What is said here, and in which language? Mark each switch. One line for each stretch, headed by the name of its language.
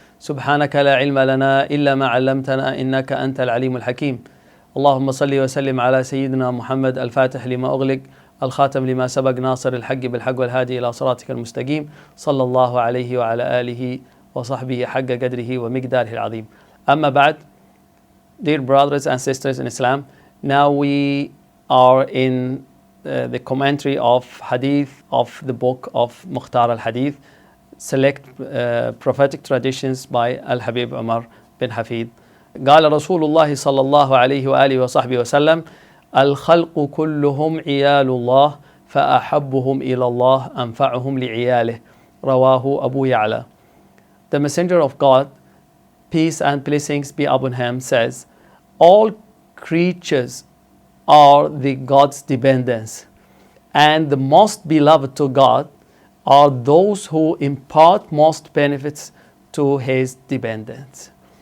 Arabic: سبحانك لا علم لنا إلا ما علمتنا إنك أنت العليم الحكيم. اللهم صل وسلم على سيدنا محمد الفاتح لما أغلق الخاتم لما سبق ناصر الحق بالحق والهادي إلى صراطك المستقيم، صلى الله عليه وعلى آله وصحبه حق قدره ومقداره العظيم. أما بعد,
English: dear brothers and sisters in Islam, now we are in the commentary of Hadith of the book of Mukhtar al-Hadith, select prophetic traditions by al-Habib Umar bin Hafid.
Arabic: قال رسول الله صلى الله عليه وآله وصحبه وسلم: الخلق كلهم عيال الله فأحبهم إلى الله أنفعهم لعياله. رواه أبو يعلى.
English: The Messenger of God, peace and blessings be upon him, says, all creatures are the God's dependents, and the most beloved to God are those who impart most benefits to his dependents.